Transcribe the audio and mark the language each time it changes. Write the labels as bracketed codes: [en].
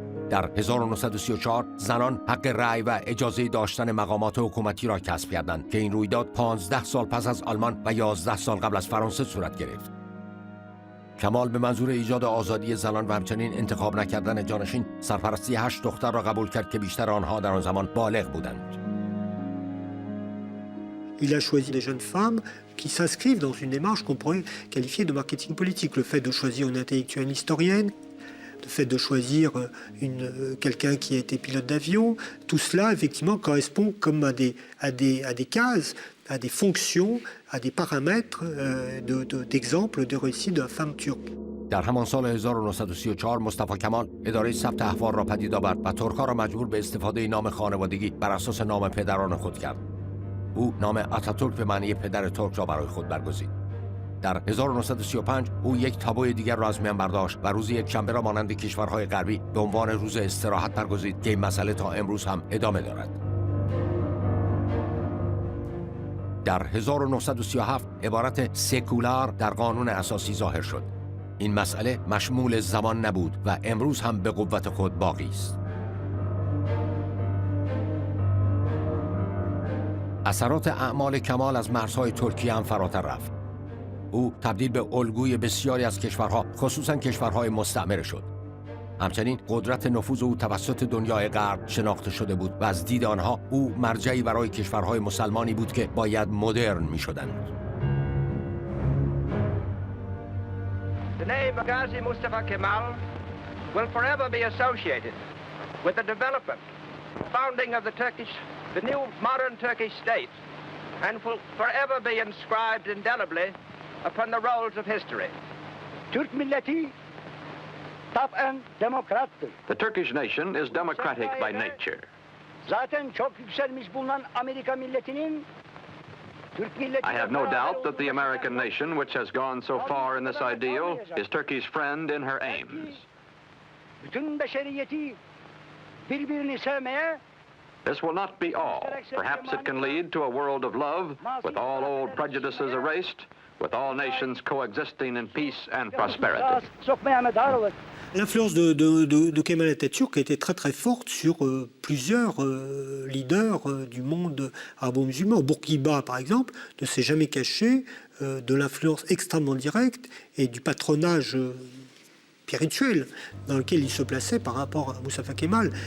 [fa] در 1934 زنان حق رأی و اجازه داشتن مقامات حکومتی را کسب کردند که این رویداد 15 سال پس از آلمان و 11 سال قبل از فرانسه صورت گرفت. کمال به منظور ایجاد آزادی زنان و همچنین انتخاب نکردن جانشین سرپرستی 8 دختر را قبول کرد که بیشتر آنها در آن زمان بالغ بودند. [fr] Il a choisi des jeunes femmes qui s'inscrivent dans une démarche qu'on pourrait qualifier de marketing politique. Le fait de choisir une intellectuelle historienne, le fait de choisir quelqu'un qui a été pilote d'avion, tout cela effectivement correspond comme à des cases, à des fonctions, à des paramètres d'exemple de réussite de la femme turque. [fa] در همان سال 1934 مصطفی کمال اداره ثبت احوال را پدید آورد و ترک‌ها را مجبور به استفاده نام خانوادگی بر اساس نام پدران خود کرد. او نام آتاتورک به معنی پدر ترک را برای خود برگزید. در 1935 او یک تابوی دیگر را از میان برداشت و روز یکشنبه را مانند کشورهای غربی به عنوان روز استراحت برگزید که این مسئله تا امروز هم ادامه دارد. در 1937 عبارت سکولار در قانون اساسی ظاهر شد. این مسئله مشمول زمان نبود و امروز هم به قوت خود باقی است. اثرات اعمال کمال از مرزهای ترکیه هم فراتر رفت. او تبدیل به الگوی بسیاری از کشورها خصوصا کشورهای مستعمره شد. همچنین قدرت نفوذ او توسط دنیای غرب شناخته شده بود و از دید آنها او مرجعی برای کشورهای مسلمانی بود که باید مدرن می‌شدند. [en] The name of Ghazi Mustafa Kemal will forever be associated with the development, founding of the new modern Turkish state, and will forever be inscribed indelibly upon the rolls of history. [tr] Türk milleti taben demokrattır. [en] The Turkish nation is democratic by nature. [tr] Zaten çok yükselmiş bulunan Amerika milletinin Türk milleti. [en] I have no doubt that the American nation, which has gone so far in this ideal, is Turkey's friend in her aims. [tr] Bütün beşeriyeti birbirini sevmeye. [en] This will not be all. Perhaps it can lead to a world of love, with all old prejudices erased, with all nations coexisting in peace and prosperity. [tr] Sokmaya medar olur. [fr] L'influence de Kemal Atatürk a été très très forte sur plusieurs leaders du monde arabo-musulman. Bourguiba, par exemple, ne s'est jamais caché de l'influence extrêmement directe et du patronage spirituel dans lequel il se plaçait par rapport à Mustafa Kemal.